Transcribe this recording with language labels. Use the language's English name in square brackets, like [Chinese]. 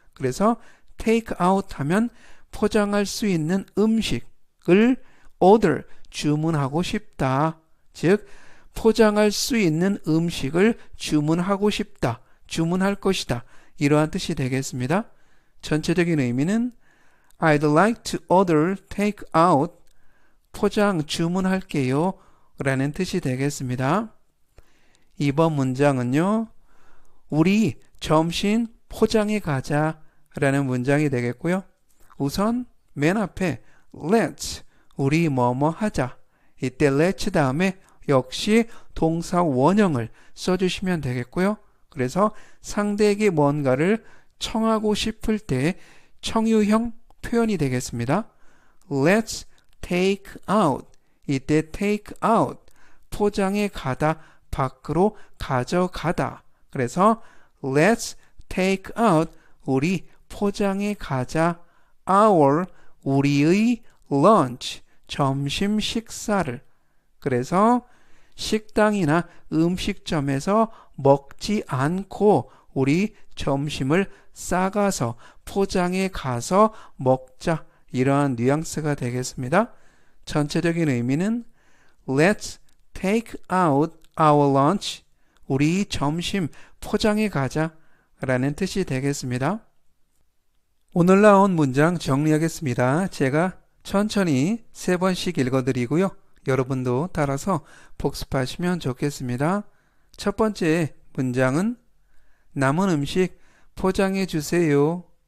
[Korean] 그래서 take out 하면 포장할 수 있는 음식을 order 주문하고 싶다. 즉 포장할 수 있는 음식을 주문하고 싶다. 주문할 것이다. 이러한 뜻이 되겠습니다. [English] 전체적인 의미는 I'd like to order take out 포장 주문할게요. [Korean] 라는 뜻이 되겠습니다. 이번 문장은요. 우리 점심 포장해 가자 라는 문장이 되겠고요. 우선 맨 앞에 let's 우리 뭐뭐 하자. 이때 let's 다음에 역시 동사 원형을 써주시면 되겠고요. 그래서 상대에게 뭔가를 청하고 싶을 때 청유형 표현이 되겠습니다. [English] Let's take out. 이때 take out. [Korean] 포장해 가다, 밖으로 가져가다. [English] 그래서 Let's take out. [Korean] 우리 포장해 가자. Our. 우리의 lunch. 점심 식사를. 그래서 식당이나 음식점에서 먹지 않고 우리 점심을 싸가서 포장해 가서 먹자. 이러한 뉘앙스가 되겠습니다. [English] 전체적인 의미는 Let's take out our lunch. [Korean] 우리 점심 포장해 가자 라는 뜻이 되겠습니다. 오늘 나온 문장 정리하겠습니다. 제가 천천히 3번씩 읽어드리고요. 여러분도 따라서 복습하시면 좋겠습니다. 첫 번째 문장은 남은 음식 포장해 주세요.